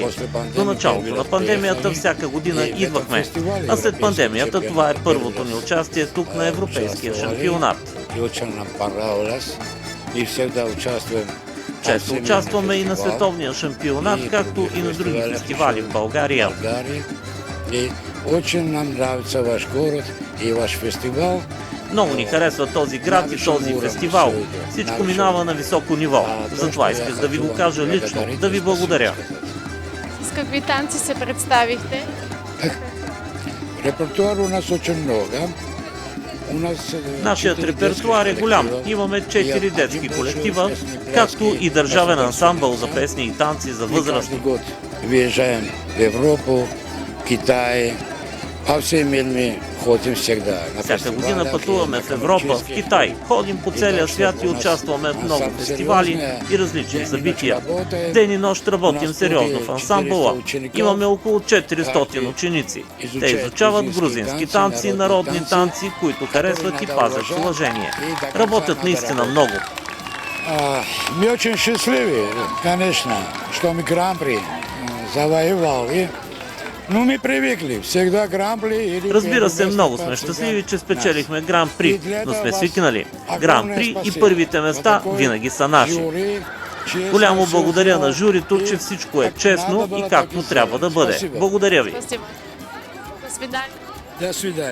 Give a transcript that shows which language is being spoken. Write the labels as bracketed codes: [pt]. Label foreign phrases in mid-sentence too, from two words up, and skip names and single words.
[bg] До началото на пандемията всяка година идвахме, а след пандемията това е първото ни участие тук на Европейския шампионат. Често участваме и на световния шампионат, както и на други фестивали в България. [ru] Очень нам нравится ваш город и ваш фестивал. [bg] Много ни харесва този град и този фестивал. Всичко минава на високо ниво. Затова исках да ви го кажа лично, да ви благодаря. С какви танци се представихте? [ru] Репертуар у нас очень много. [bg] Нашият репертуар е голям. Имаме 4 детски колектива, както и държавен ансамбъл за песни и танци за възрастни. [ru] Въезжаем в Европу, Китай, а всеми ходим всегда. [bg] Всяка година пътуваме в Европа, в Китай. Ходим по целия свят и участваме в много фестивали и различни събития. Ден и нощ работим сериозно в ансамбъла. Имаме около 400 ученици. Те изучават грузински танци, народни танци, които харесват и пазят с уважение. Работят наистина много. [ru] Мы очень счастливы, конечно, что мы Гран-при завоевали. Но ми привикли, всегда Гран-при. [bg] Разбира се, много сме щастливи, че спечелихме Гран-при, но сме свикнали. Гран-при и първите места винаги са наши. Голямо благодаря на журито, че всичко е честно и както трябва да бъде. Благодаря ви. [ru] До свидания.